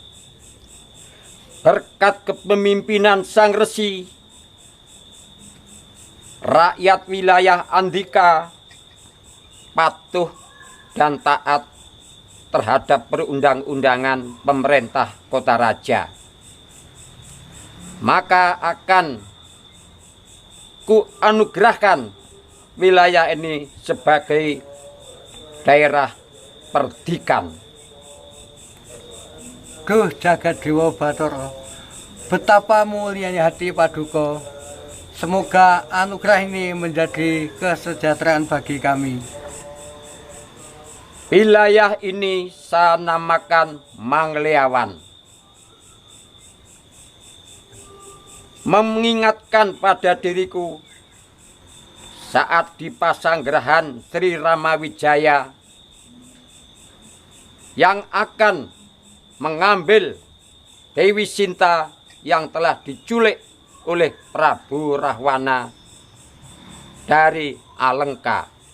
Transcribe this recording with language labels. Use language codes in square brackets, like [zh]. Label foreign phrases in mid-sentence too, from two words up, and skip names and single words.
[id] Berkat kepemimpinan Sang Resi, rakyat wilayah Andika patuh dan taat terhadap perundang-undangan pemerintah Kota Raja. Maka akan ku anugerahkan wilayah ini sebagai daerah perdikan. Duh jagat Dewa Batara, betapa mulianya hati Paduka. Semoga anugerah ini menjadi kesejahteraan bagi kami. Wilayah ini saya namakan Mangleawan. Mengingatkan pada diriku saat di Pasanggerahan Sri Ramawijaya yang akan mengambil Dewi Sinta yang telah diculik oleh Prabu Rahwana dari Alengka.